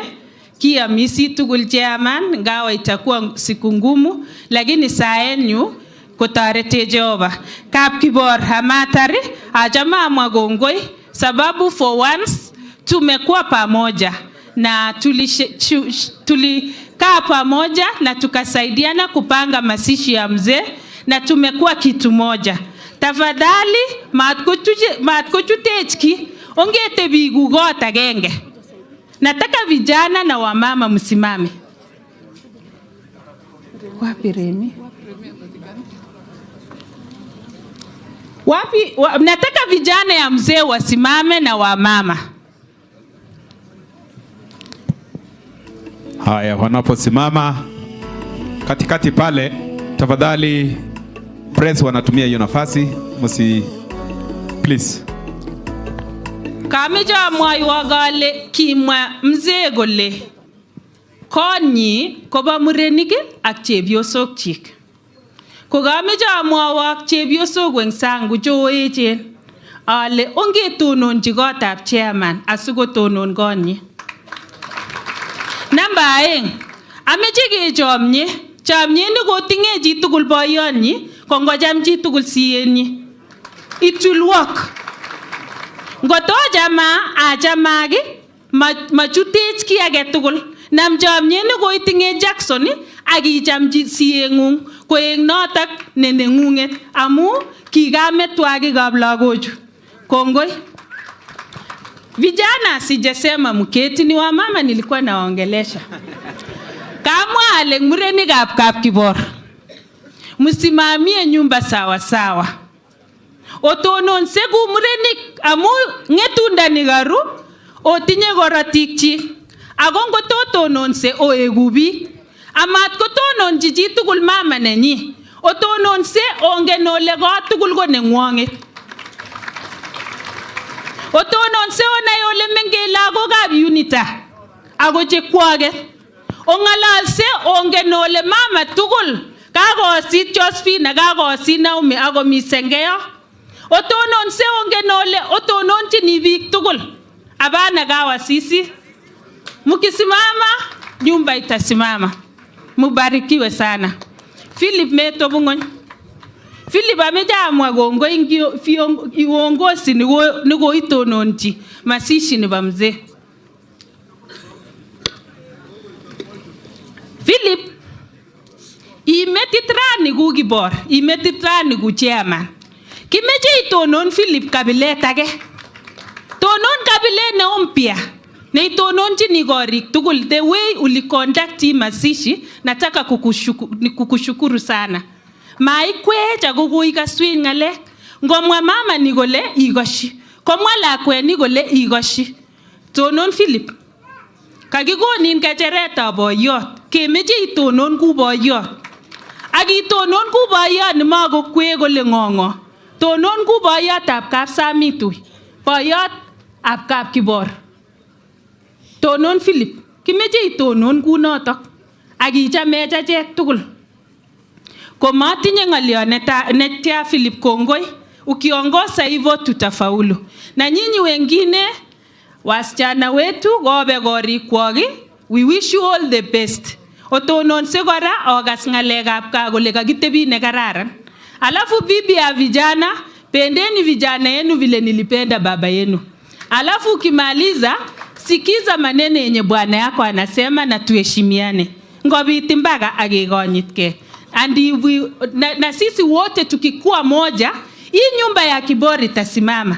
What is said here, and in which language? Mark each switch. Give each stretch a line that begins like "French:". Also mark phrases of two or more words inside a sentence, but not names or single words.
Kalenjin: Kiamisi tugul chairman ngawa
Swahili: itakuwa siku ngumu lakini saa yenu
Kalenjin: kotarete Jehova. Kap Kibor hamatari ajama mwagongoi
Swahili: sababu
English: for once
Swahili: tumekuwa pamoja na tulikaa pamoja na tukasaidiana kupanga masishi ya mzee na tumekuwa kitu moja.
Kalenjin: Tafadhali matkochutechki ongete bigu got agenge.
Swahili: Nataka vijana na wamama msimame. Wapi Remi? Nataka vijana ya mzee wasimame na wamama. Haya, wanaposimama katikati pale, tafadhali press wanatumia hiyo nafasi, please.
Kalenjin: Kameja mwaiwa gale kimwa mzee gole konyi koba murenik ak chepyosok chik. Ko kameja mwawak chepyosok eng sang koechen ale ongetononji kotab chairman asikotonon konyi. Namba 2, ameche kechomye. Chomyet ne kotinge chi tugul boyonyi, kongocham chi tugul siyenyi.
English: It will work.
Kalenjin: Ngoto jama ajamagi machutech ki age tugul. Nam chomyet ne koitinge Jackson akicham siyengung koeng notok nenengunget amu kikametwagikab lagochu. Kongoi.
Swahili: Vijana sijasema mketi, ni wa mama nilikuwa nawaongelesha. Kamwa ale murenikab Kapkibor, msimamie nyumba sawa sawa.
Kalenjin: Otononse ku murenik amu ngetunda ni garu otinye korotik chi. Ako ngototononse oegu biik. Amat kotononchi chi tugul mama nenyi. Otononse ongen ole kot tugul ko nengwong'et. Otononse onai ole mengech lagokab UNITA ako chekwoget. Ong'alalse ongen ole mama tugul kakosit Josephine, kakosit Naomi ako mi Sengeyo. Otononse ongen ole otononchini biik tugul. Abana gawa sisi.
Swahili: Mukisimama nyumba itasimama. Mubarikiwe sana. Philip Meto Bung'ony.
Kalenjin: Philip amejamwa kongoi uongozi niko itononchi masishi ni ba mzee. Philip imetit rani ku Kibor, imetit rani ku chairman. Kimeche itonon Philip kabilet age. Tonon kabilet ne mpya. Na itononchini korik tugul.
English: The way
Swahili: uliconduct masishi nataka kukushukuru sana.
Kalenjin: Maikwech ako koikaswin ngalek. Ngomwa mama ni kole ikoshi. Komwa lakwet ni kole ikoshi. Tonon Philip. Kakikonin kecheretab boyot. Kemeche itonon ku boyot. Ak itonon ku boyot ni makokwe kole ng'ong'o. Tonon ku boyotab Kapsamitui. Boyot ab Kapkibor. Tonon Philip. Kimeche itonon ku notok. Ak ichamech achek tugul. Komatinye ng'olyo netia Philip kongoi.
Swahili: Ukiongoza hivyo tutafaulu. Na nyinyi wengine wasichana wetu
Kalenjin: gobe korikwok,
English: we wish you all the best.
Kalenjin: Otononse kora okas ng'alekab kaa kole kakitebi ne kararan.
Swahili: Alafu bibi ya vijana, pendeni vijana yenu vile nilipenda baba yenu. Alafu ukimaliza sikiza maneno yenye bwana yako anasema na tuheshimiane.
Kalenjin: Ngobiti mpaka akekonyitke.
Swahili: Na sisi wote tukikuwa moja, hii nyumba ya Kibor itasimama.